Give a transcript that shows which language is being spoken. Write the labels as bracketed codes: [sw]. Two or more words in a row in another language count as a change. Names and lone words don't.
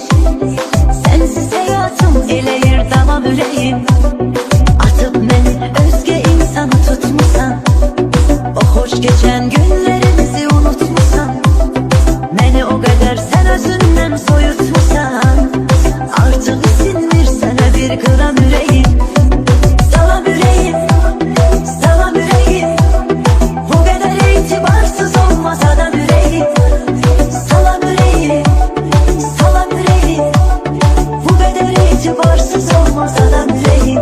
[az] Sensiz hayatım eləyir davam ürəyim. [tr] Atıp beni özge insanı tutmuşsan, o hoş geçen günlerimizi unutmuşsan, beni o kadar sen özünden soyutmuşsan, artık isinmir sana bir gram ürəyim. [az] Salam ürəyim, salam ürəyim, [tr] bu kadar itibarsız olmaz adam ürəyim. [az] Salam ürəyim, salam ürəyim, [tr] bu kadar itibarsız olmaz adam ürəyim.